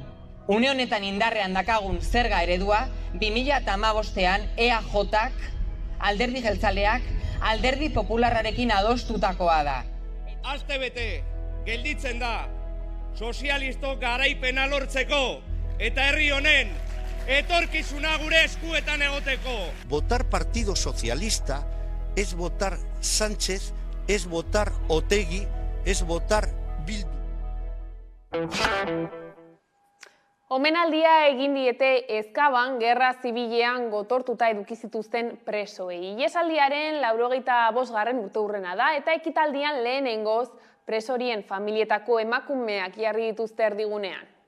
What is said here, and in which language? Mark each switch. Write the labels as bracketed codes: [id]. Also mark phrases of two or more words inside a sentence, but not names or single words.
[eu] Une honetan indarrean dakagun zerga eredua, 2015ean EAJak, alderdi jeltzaleak, alderdi popularrarekin adostutakoa da. Astebete gelditzen da, sozialistok garaipena lortzeko eta herri honen etorkizuna gure eskuetan egoteko. [es] Votar Partido Socialista es votar Sánchez, es votar Otegi, es votar Bildu. [eu] Omenaldia egin diete Ezkaban gerra zibilean gotortuta eduki zituzten presoei. Ihesaldiaren 85. urteurrena da eta ekitaldian lehenengoz presorien familietako emakumeak jarri dituzte erdigunean.